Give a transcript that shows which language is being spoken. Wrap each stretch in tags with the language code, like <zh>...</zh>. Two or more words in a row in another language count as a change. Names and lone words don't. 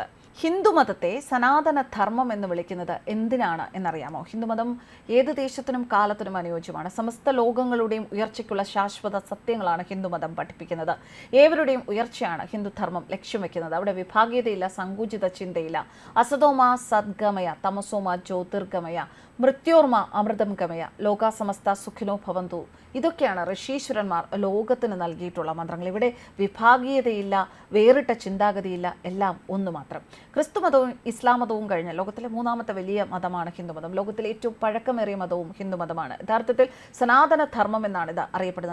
<ml>ഹിന്ദുമതത്തെ സനാതന ധർമ്മം എന്ന് വിളിക്കുന്നത് എന്തിനാണ് എന്നറിയാമോ? ഹിന്ദുമതം ഏത് ദേശത്തിനും കാലത്തിനും അനുയോജ്യമാണ്. സമസ്ത ലോകങ്ങളുടെയും ഉയർച്ചയ്ക്കുള്ള ശാശ്വത സത്യങ്ങളാണ് ഹിന്ദുമതം പഠിപ്പിക്കുന്നത്. ഏവരുടെയും ഉയർച്ചയാണ് ഹിന്ദുധർമ്മം ലക്ഷ്യം വെക്കുന്നത്. അവിടെ വിഭാഗീയതയില്ല, സങ്കുചിത ചിന്തയില്ല.</ml> <sa>അസതോമ സദ്ഗമയ, തമസോമ ജ്യോതിർഗമയ, മൃത്യോർമ അമൃതം ഗമയ, ലോക സമസ്ത സുഖിനോ ഭവന്തു.</sa> <ml>ഇതൊക്കെയാണ് ഋഷീശ്വരന്മാർ ലോകത്തിന് നൽകിയിട്ടുള്ള മന്ത്രങ്ങൾ. ഇവിടെ വിഭാഗീയതയില്ല, വേറിട്ട ചിന്താഗതിയില്ല, എല്ലാം ഒന്ന് മാത്രം. ക്രിസ്തുമതവും ഇസ്ലാം മതവും കഴിഞ്ഞ ലോകത്തിലെ 3ാമത്തെ വലിയ മതമാണ് ഹിന്ദുമതം. ലോകത്തിലെ ഏറ്റവും പഴക്കമേറിയ മതവും ഹിന്ദുമതമാണ്. യഥാർത്ഥത്തിൽ സനാതന ധർമ്മം എന്നാണ് ഇത് അറിയപ്പെടുന്നത്.</ml>